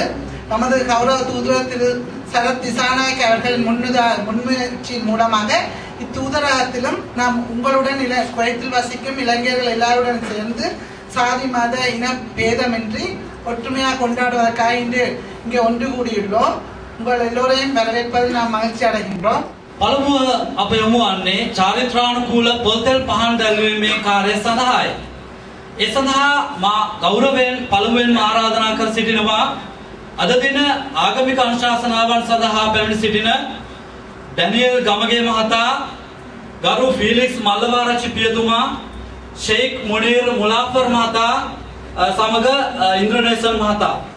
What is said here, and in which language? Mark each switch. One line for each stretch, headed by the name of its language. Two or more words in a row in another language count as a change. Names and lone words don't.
Tamil: நமது கௌரவ தூதுவர் திரு சரத் திசாநாயக் அவர்களின் முன்முயற்சியின் மூலமாக இத்தூதரகத்திலும் நாம் உங்களுடன் குவைத்தில் வசிக்கும் இளைஞர்கள் எல்லாருடன் சேர்ந்து சாதி மத இன பேதமின்றி ஒற்றுமையாக கொண்டாடுவதற்காக இங்கே ஒன்று கூடியுள்ளோம். உங்கள் எல்லோரையும் வரவேற்பதில் நாம் மகிழ்ச்சி අடைகின்றோம்.
Sinhala: පළමුව අප යොමු වන්නේ චාරිත්‍රානුකූල පොතෙල් පහන් දැල්වීමේ කාර්යය සඳහායි. ඒ සඳහා මා ගෞරවයෙන් පළමුවෙන්ම ආරාධනා කර සිටිනවා අද දින ආගමික අනුශාසනාවන් සඳහා පැමිණ සිටින ඩැනියල් ගමගේ මහතා, ගරු ෆීලික්ස් මල්ලවාරච්චි පියතුමා, ෂේක් මොනීර් මුලාෆර් මහතා සමග ඉන්ද්‍රනේසන් මහතා.